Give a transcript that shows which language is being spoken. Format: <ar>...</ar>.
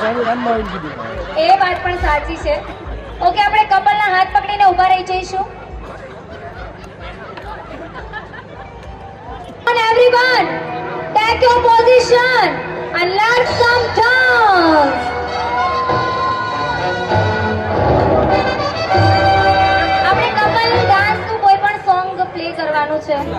<gu>એ વાત પણ સાચી છે. ઓકે, આપણે કપલના હાથ પકડીને ઊભા રહી જઈશું.</gu> <en>Everyone, take your position and let's come down.</en> <gu>આપણે કપલ ડાન્સનું કોઈ પણ સોંગ પ્લે કરવાનું છે.</gu>